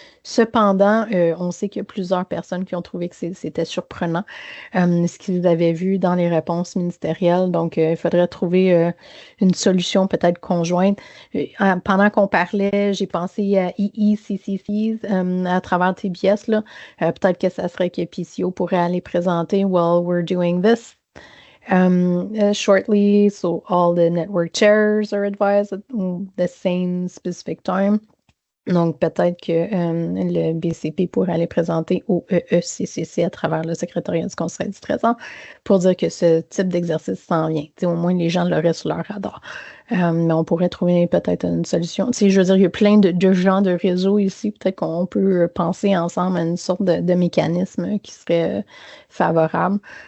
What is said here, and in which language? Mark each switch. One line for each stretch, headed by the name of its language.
French: Cependant, on sait qu'il y a plusieurs personnes qui ont trouvé que c'était surprenant ce qu'ils avaient vu dans les réponses ministérielles. Donc, il faudrait trouver une solution peut-être conjointe. Pendant qu'on parlait, j'ai pensé à EECCCs à travers TBS. Peut-être que ça serait que PCO pourrait aller présenter,
English: well, we're doing this. Shortly, so all the network chairs are advised at the same specific time.
French: Donc, peut-être que le BCP pourrait aller présenter au EECCC à travers le secrétariat du Conseil du Trésor pour dire que ce type d'exercice s'en vient. Au moins, les gens l'auraient sur leur radar. Mais on pourrait trouver peut-être une solution. Je veux dire, il y a plein de gens de réseaux ici. Peut-être qu'on peut penser ensemble à une sorte de mécanisme qui serait favorable.